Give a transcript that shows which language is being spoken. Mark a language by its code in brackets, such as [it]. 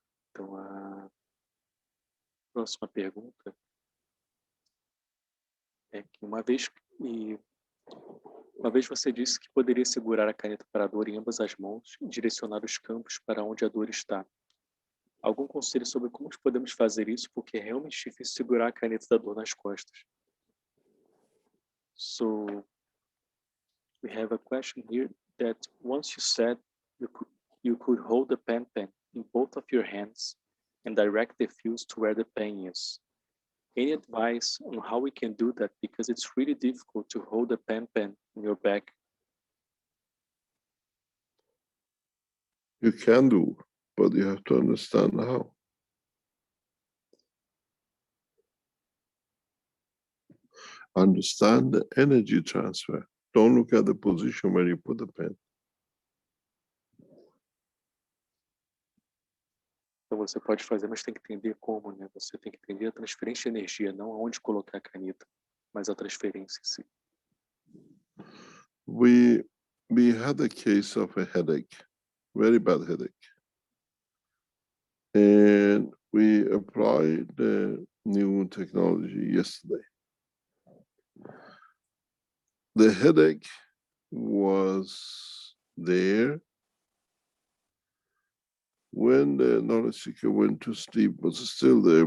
[pt] Então a próxima pergunta é que uma vez você disse que poderia segurar a caneta para a dor em ambas as mãos e direcionar os campos para onde a dor está. Algum conselho sobre como podemos fazer isso, porque é realmente difícil segurar a caneta da dor nas costas. [en] So we have a question here that once you said you could hold the pen in both of your hands and direct the fuse to where the pen is. Any advice on how we can do that? Because it's really difficult to hold the pen in your back. You can do, but you have to understand how. Understand the energy transfer. Don't look at the position where you put the pen. [pt] Então você pode fazer, mas tem que entender como, né? Você tem que entender a transferência de energia, não aonde colocar a caneta, mas a transferência em si. [en] We had a case of a headache, very bad headache. And we applied the new technology yesterday. The headache was there when the knowledge seeker went to sleep, was still there.